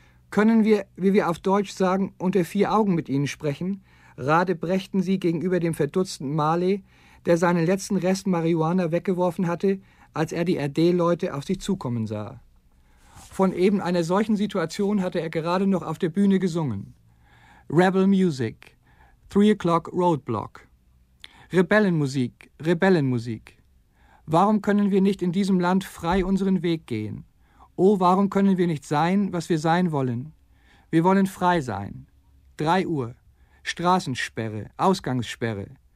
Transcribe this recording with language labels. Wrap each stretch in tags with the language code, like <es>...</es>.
<de>Können wir, wie wir auf Deutsch sagen, unter vier Augen mit Ihnen sprechen? Radebrechten sie gegenüber dem verdutzten Marley, der seinen letzten Rest Marihuana weggeworfen hatte, als er die RD-Leute auf sich zukommen sah. Von eben einer solchen Situation hatte er gerade noch auf der Bühne gesungen.</de> <en>Rebel Music, 3 o'clock Roadblock.</en> <de>Rebellenmusik, Rebellenmusik. Warum können wir nicht in diesem Land frei unseren Weg gehen? Oh, warum können wir nicht sein, was wir sein wollen? Wir wollen frei sein. 3 Uhr, Straßensperre, Ausgangssperre.</de>